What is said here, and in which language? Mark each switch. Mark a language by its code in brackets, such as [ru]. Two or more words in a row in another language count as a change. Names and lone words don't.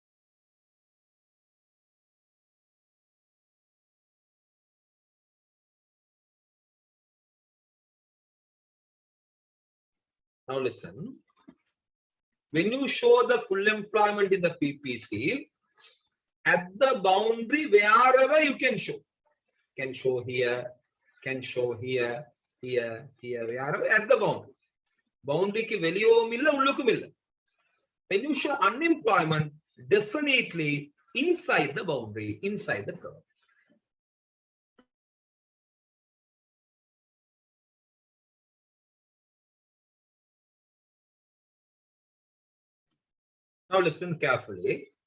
[en] Now listen. When you show the full employment in the PPC, at the boundary, wherever you can show here, can show here, wherever at the boundary. [ta] Boundary கி வெளியோ மில்ல, உள்ளுக்கு மில்ல. [en] When you show unemployment, definitely inside the boundary, inside the curve. Now listen carefully.